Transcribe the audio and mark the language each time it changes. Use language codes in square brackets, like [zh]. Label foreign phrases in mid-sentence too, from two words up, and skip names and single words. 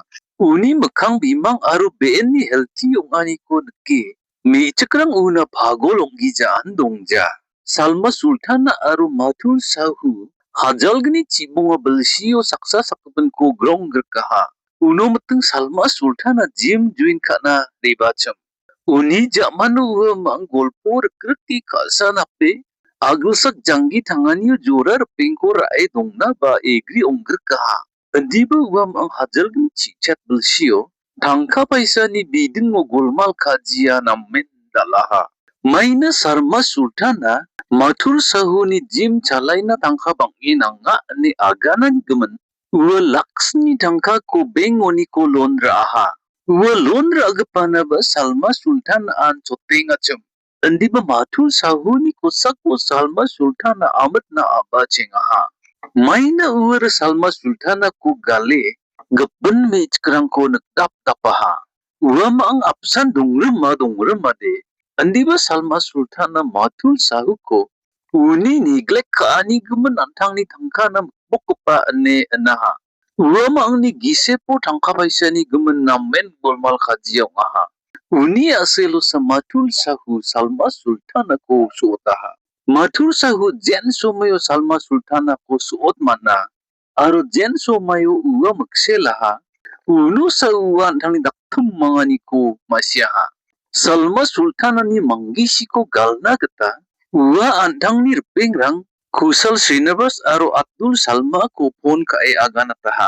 [grt] Uni makhang bimang aru ben ni healthy onga ni ko nake. Me chakrang una phagol ongi jaan dongja. Salma Sultan aru Mathur Sahu hajalgni chibunga balsiyo saksa sakban ko grong gerkaha. Uno mateng Salma Sultan [en] gym join [grt] kana rebacham. Uni zaman uwa mang golpor kriti kalsan ape aglusak jangi tangani jorar pengko rai dongna ba egri ongger kaha. Andiba uwa mang hajal gin chichat belsiyo tangka paisa ni bidin mo golmal kajia nammen dalaha. Maina Salma Sultana Mathur Sahu ni gym chalaina tangka bangi nanga ni agana ni gaman. Uwa laksni tangka ko bengoni ko lon raha. Uwa lon ragapana ba Salma Sultan an choteng acham. Andi ba Mathur Sahu ni kosak ko Salma Sultan amat na aba chengaha. Maina uwa Salma Sultan ko gale gapan me chkrang ko nagtap tapaha. Uwa maang apsan dongrama de. Andi ba Salma Sultan Mathur Sahu ko uni neglect ka ani guman antang ni tangka na bokpa ane anaha. Uamangni gisepo tangkapaisani gemenamen bolmal kajiau aha. Uni aselu samatul sahu Salma Sultana ko suotaha. Matur sahu jen somayo Salma Sultana ko suot mana. Aro jen somayo ua makselaha. Unu sa uan tangni daktum mangani ko masyaha. Salma Sultana ni manggisi ko galna kata. Ua antang ni rang Kusal Srinivas aro Abdul Salma ko pon kae agana taha.